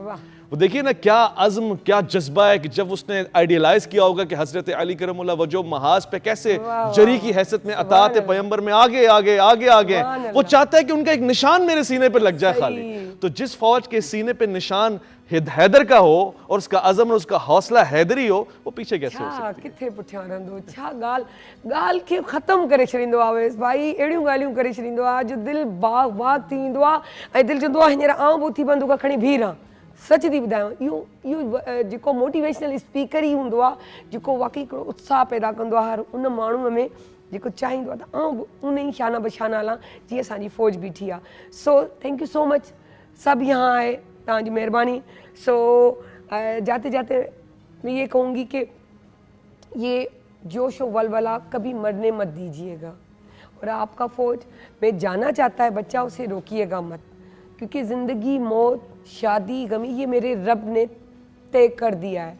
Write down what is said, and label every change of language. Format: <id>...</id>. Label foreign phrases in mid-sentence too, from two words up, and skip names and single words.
<ur>وہ دیکھیے نا کیا عزم، کیا جذبہ ہے کہ جب اس نے آئیڈیلائز کیا ہوگا کہ حضرت علی کرم اللہ وجہ محاذ پہ کیسے جری کی حیثیت میں اطاعت پیغمبر میں آگے آگے آگے آگے، وہ چاہتا ہے کہ ان کا ایک نشان میرے سینے پہ لگ جائے خالی. تو جس فوج کے سینے پہ نشان حیدر کا ہو اور اس کا عزم اور اس کا حوصلہ حیدری ہو، وہ پیچھے کیسے ہو سکتی ہے.</ur> <sd>किथे पुठियां रहंदो, छा ॻाल्हि खे ख़तम करे छॾींदो आहे अवेस भाई, अहिड़ियूं ॻाल्हियूं करे छॾींदो आहे जो दिलि बाग बाग थी वेंदो आहे ऐं दिलि चवंदो आहे हींअर आउं बि उथी बंदूक खणी बीह रहां। सच थी ॿुधायांव, इहो जेको मोटिवेशनल स्पीकर ई हूंदो आहे, जेको वाकई हिकिड़ो उत्साह पैदा कंदो आहे हर उन माण्हूअ में, जेको चाहींदो आहे त आउं बि उन ई शाना बशाना हलां जीअं असांजी फ़ौज बीठी आहे।</sd> <en>So thank you so much,</en> <sd>सभु यहाँ आहे, तव्हांजी महिरबानी।</sd> <ur>سو جاتے جاتے میں یہ کہوں گی کہ یہ جوش اور ولولہ کبھی مرنے مت دیجیے گا، اور آپ کا فوج میں جانا چاہتا ہے بچہ، اسے روکیے گا مت، کیونکہ زندگی، موت، شادی، غمی یہ میرے رب نے طے کر دیا ہے.</ur>